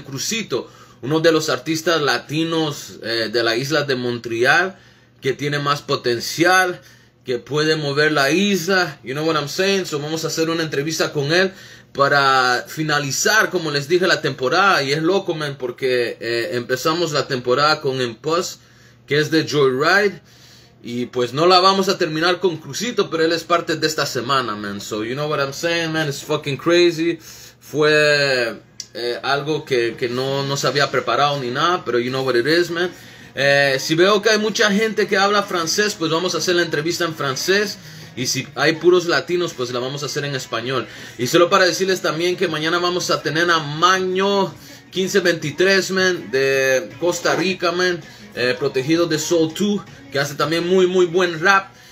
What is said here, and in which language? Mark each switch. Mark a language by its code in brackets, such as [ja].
[es] Crucito, uno de los artistas latinos de la isla de Montreal, que tiene más potencial, que puede mover la isla, [en] you know what I'm saying. [es] So vamos a hacer una entrevista con él para finalizar, como les dije, la temporada. Y es loco, man, porque empezamos la temporada con Impulse, que es de Joyride, y pues no la vamos a terminar con Crucito, pero él es parte de esta semana, man. [en] So you know what I'm saying, man, it's fucking crazy. [es] Fue algo que no se había preparado ni nada, pero [en] you know what it is, man. [es] Si veo que hay mucha gente que habla francés, pues vamos a hacer la entrevista en francés. Y si hay puros latinos, pues la vamos a hacer en español. Y solo para decirles también que mañana vamos a tener a Maño 1523, man, de Costa Rica, man, protegido de Soul 2, que hace también muy buen rap.